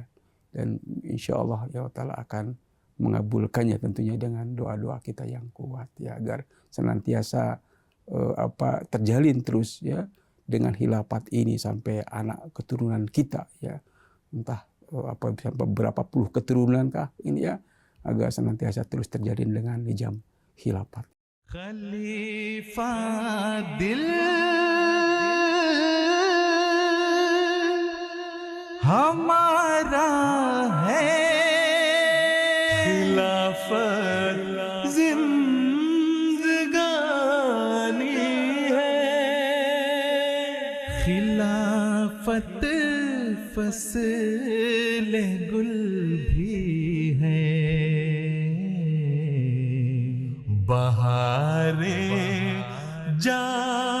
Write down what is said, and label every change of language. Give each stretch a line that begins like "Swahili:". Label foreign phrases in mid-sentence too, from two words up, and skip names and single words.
Indonesian: Dan
Arabic: إن شاء الله
Indonesian: ya Allah Ta'ala akan mengabulkannya tentunya dengan doa-doa kita yang kuat ya, agar senantiasa terjalin terus ya dengan khilafat ini sampai anak keturunan kita ya, entah sampai berapa puluh keturunan kah ini ya, agar senantiasa terus terjalin dengan nizam khilafat.
Urdu: خلیفہ دل ہمارا ہے, خلافت زندگانی ہے، خلافت فصل گل بھی ہے، بہارے جا